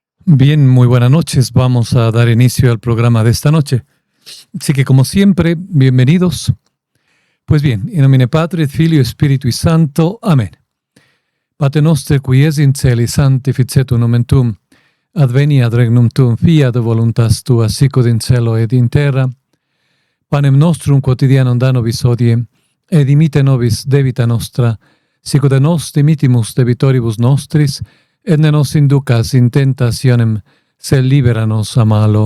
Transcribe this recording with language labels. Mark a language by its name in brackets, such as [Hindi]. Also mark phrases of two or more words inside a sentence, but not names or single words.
[Spanish] Bien, muy buenas noches. Vamos a dar inicio al programa de esta noche. Así que, como siempre, bienvenidos. Pues bien, [Latin] in nomine Patri et Filio Spiritui Sancto. Amén. Pater noster, qui es in celi, sanctificetur nomen tuum. Adveniat regnum tuum, fiat voluntas tua, sicut in cielo et in terra. Panem nostrum quotidianum da nobis hodie, et dimite nobis debita nostra, sicut nos dimitimus debitoribus nostris, et ne nos inducas in tentationem, sed libera nos a malo.